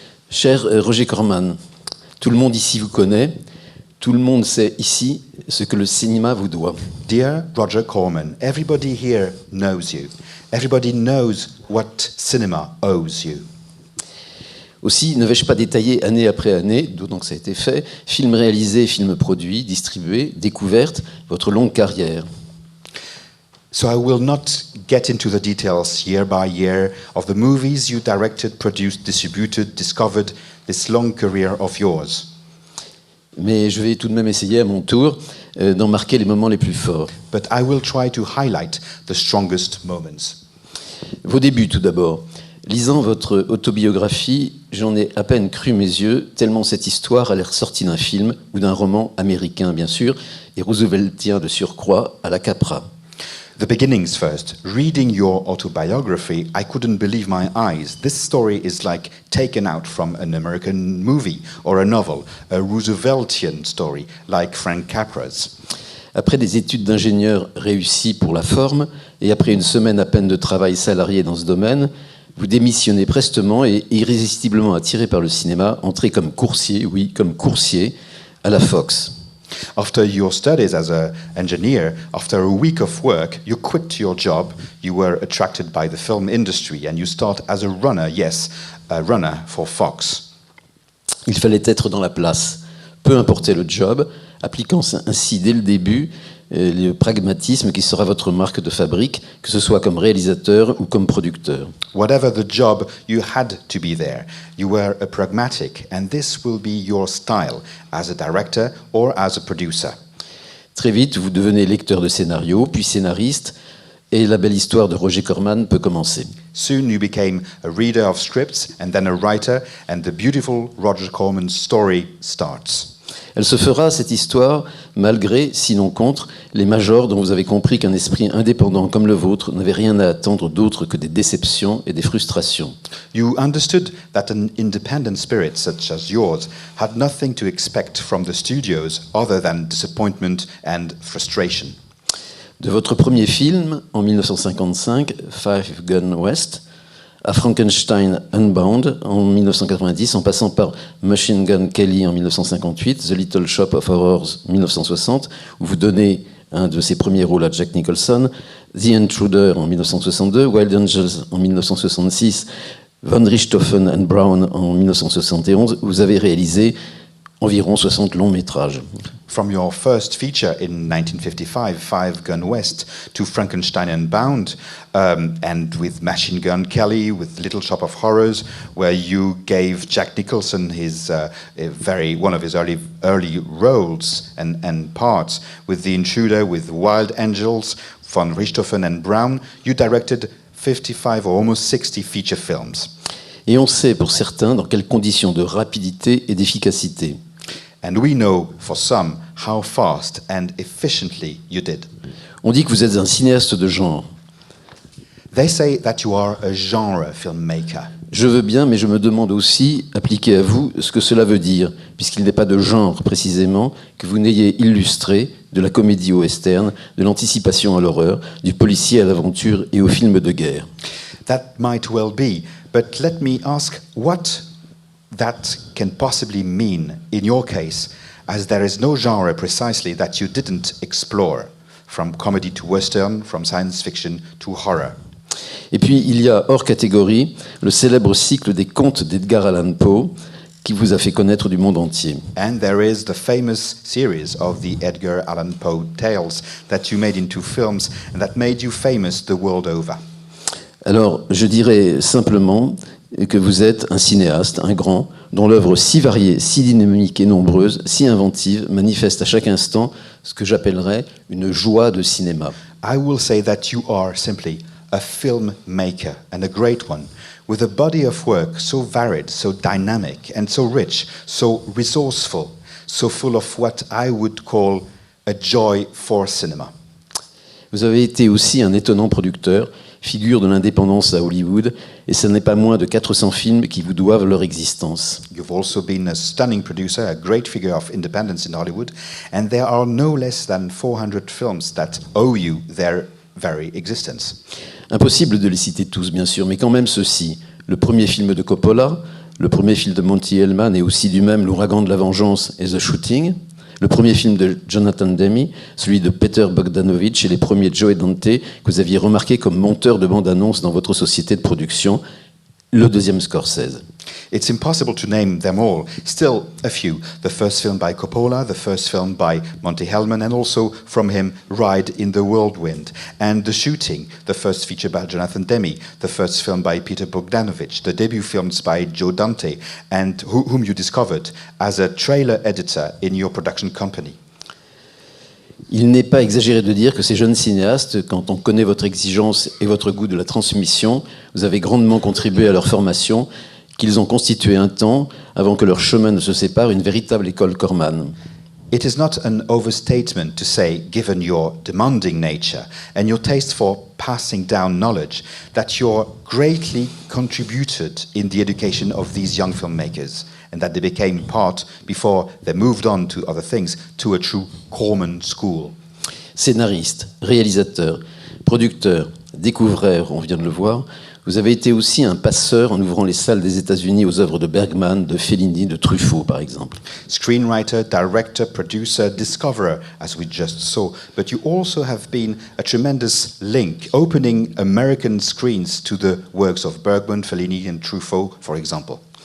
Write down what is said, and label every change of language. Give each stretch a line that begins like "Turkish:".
French: Cher Roger Corman, tout le monde ici vous connaît, tout le monde sait ici ce que le cinéma vous doit.
English: Dear Roger Corman, everybody here knows you. Everybody knows what cinema owes you.
French: Aussi, ne vais-je pas détailler année après année, d'autant que ça a été fait, films réalisés, films produits, distribués, découvertes, votre longue carrière.
English: So I will not get into the details year by year of the movies you directed, produced, distributed, discovered, this long career of yours.
French: Mais je vais tout de même essayer à mon tour d'en marquer les moments les plus forts.
English: But I will try to highlight the strongest moments.
French: Vos débuts tout d'abord. Lisant votre autobiographie, j'en ai à peine cru mes yeux, tellement cette histoire a l'air sortie d'un film ou d'un roman américain, bien sûr, et rooseveltien de surcroît à la Capra.
English: The beginnings first. Reading your autobiography, I couldn't believe my eyes. This story is like taken out from an American movie or a novel, a Rooseveltian story, like Frank Capra's.
French: Après des études d'ingénieur réussies pour la forme, et après une semaine à peine de travail salarié dans ce domaine, vous démissionnez prestement et, irrésistiblement attiré par le cinéma, entrez comme coursier, oui, comme coursier, à la Fox.
English: After your studies as an engineer, after a week of work, you quit your job, you were attracted by the film industry, and you start as a runner, yes, a runner for Fox.
French: Il fallait être dans la place, peu importait le job, appliquant ainsi dès le début le pragmatisme qui sera votre marque de fabrique, que ce soit comme réalisateur ou comme producteur.
English: Whatever the job, you had to be there. You were a pragmatic, and this will be your style as a director or as a producer.
French: Très vite, vous devenez lecteur de scénario, puis scénariste, et la belle histoire de Roger Corman peut commencer.
English: Soon you became a reader of scripts and then a writer, and the beautiful Roger Corman story starts.
French: Elle se fera, cette histoire, malgré, sinon contre, les majors dont vous avez compris qu'un esprit indépendant comme le vôtre n'avait rien à attendre d'autre que des déceptions et des frustrations.
English: You understood that an independent spirit such as yours had nothing to expect from the studios other than disappointment and frustration.
French: De votre premier film, en 1955, Five Gun West, à Frankenstein Unbound en 1990, en passant par Machine Gun Kelly en 1958, The Little Shop of Horrors 1960, où vous donnez un de ses premiers rôles à Jack Nicholson, The Intruder en 1962, Wild Angels en 1966, Von Richthofen and Brown en 1971, vous avez réalisé environ 60 longs métrages.
English: From your first feature in 1955, Five Gun West, to Frankenstein Unbound, and with Machine Gun Kelly, with Little Shop of Horrors, where you gave Jack Nicholson his one of his early roles and parts, with The Intruder, with Wild Angels, Von Richthofen and Brown, you directed 55 or almost 60 feature films.
French: Et on sait pour certains dans quelles conditions de rapidité et d'efficacité.
English: And we know, for some, how fast and efficiently you did.
French: On dit que vous êtes un cinéaste de genre.
English: They say that you are a genre filmmaker.
French: Je veux bien, mais je me demande aussi, appliqué à vous, ce que cela veut dire, puisqu'il n'est pas de genre, précisément, que vous n'ayez illustré de la comédie au western, de l'anticipation à l'horreur, du policier à l'aventure et au film de guerre.
English: That might well be, but let me ask what that can possibly mean in your case, as there is no genre precisely that you didn't explore, from comedy to western, from science fiction to horror.
French: Et puis, il y a hors catégorie le célèbre cycle des contes d'Edgar Allan Poe, qui vous a fait connaître du monde entier.
English: And there is the famous series of the Edgar Allan Poe tales that you made into films and that made you famous the world over.
French: Alors, je dirais simplement que vous êtes un cinéaste, un grand, dont l'œuvre si variée, si dynamique et nombreuse, si inventive, manifeste à chaque instant ce que j'appellerais une joie de cinéma.
English: I will say that you are simply a filmmaker, and a great one, with a body of work so varied, so dynamic, and so rich, so resourceful, so full of what I would call a joy for cinema.
French: Vous avez été aussi un étonnant producteur, figure de l'indépendance à Hollywood, et ce n'est pas moins de 400 films qui vous doivent leur existence.
English: You've also been a stunning producer, a great figure of independence in Hollywood, and there are no less than 400 films that owe you their very existence.
French: Impossible de les citer tous, bien sûr, mais quand même ceux-ci. Le premier film de Coppola, le premier film de Monty Hellman et aussi du même L'Ouragan de la Vengeance et The Shooting, le premier film de Jonathan Demme, celui de Peter Bogdanovich et les premiers de Joe Dante que vous aviez remarqué comme monteur de bande-annonce dans votre société de production, le deuxième Scorsese.
English: It's impossible to name them all. Still, a few. The first film by Coppola, the first film by Monty Hellman, and also from him, Ride in the Whirlwind. And The Shooting, the first feature by Jonathan Demme, the first film by Peter Bogdanovich, the debut films by Joe Dante, and whom you discovered as a trailer editor in your production company.
French: Il n'est pas exagéré de dire que ces jeunes cinéastes, quand on connaît votre exigence et votre goût de la transmission, vous avez grandement contribué à leur formation, qu'ils ont constitué un temps, avant que leur chemin ne se sépare, une véritable école Corman.
English: It is not an overstatement to say, given your demanding nature and your taste for passing down knowledge, that you're greatly contributed in the education of these young filmmakers, and that they became part, before they moved on to other things, to a true Corman school.
French: Scénariste, réalisateur, producteur, découvreur, on vient de le voir, vous avez été aussi un passeur en ouvrant les salles des États-Unis aux œuvres de Bergman, de Fellini, de Truffaut, par exemple.
English: Screenwriter, director, producer, discoverer, as we just saw, but you also have been a tremendous link, opening American screens to the works of Bergman, Fellini and Truffaut, for example.